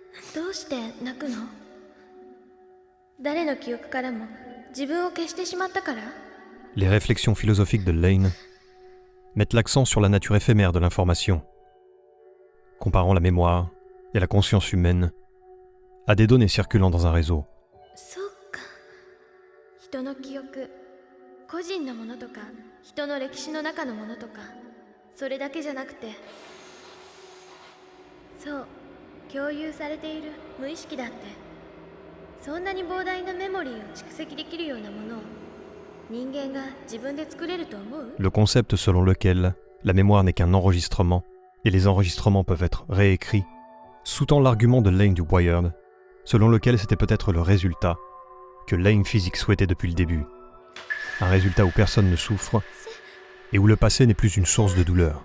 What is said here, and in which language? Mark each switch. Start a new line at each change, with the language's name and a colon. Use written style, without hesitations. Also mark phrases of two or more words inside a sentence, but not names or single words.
French: Les réflexions philosophiques de Lane mettent l'accent sur la nature éphémère de l'information, comparant la mémoire et la conscience humaine à des données circulant dans un réseau.
Japanese: 人の記憶、個人のものとか、人の歴史の中のものとか、それだけじゃなくて、そう、共有されている無意識だって、そんなに膨大なメモリーを蓄積できるようなものを人間が自分で作れると思う？
French: Le concept selon lequel la mémoire n'est qu'un enregistrement et les enregistrements peuvent être réécrits sous-tend l'argument de Lane du Wired, selon lequel c'était peut-être le résultat que Lane physique souhaitait depuis le début. Un résultat où personne ne souffre et où le passé n'est plus une source de douleur.